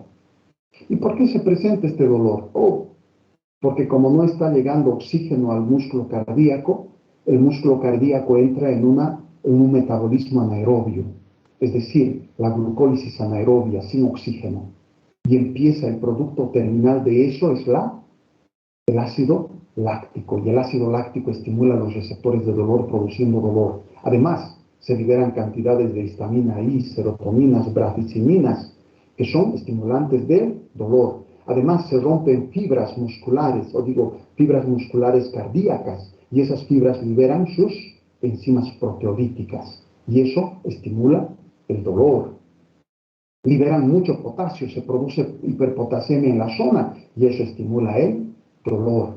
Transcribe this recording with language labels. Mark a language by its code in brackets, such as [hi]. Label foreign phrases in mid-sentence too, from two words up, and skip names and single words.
[es] ¿Y por qué se presenta este dolor? Porque como no está llegando oxígeno al músculo cardíaco, el músculo cardíaco entra en un metabolismo anaerobio, es decir, la glucólisis anaerobia sin oxígeno. Y empieza el producto terminal de eso, es el ácido láctico. Y el ácido láctico estimula los receptores de dolor produciendo dolor. Además, se liberan cantidades de histamina I, serotoninas, braficiminas, que son estimulantes del dolor. Además, se rompen fibras musculares, fibras musculares cardíacas, y esas fibras liberan sus enzimas proteolíticas, y eso estimula el dolor. Liberan mucho potasio, se produce hiperpotasemia en la zona, y eso estimula el dolor.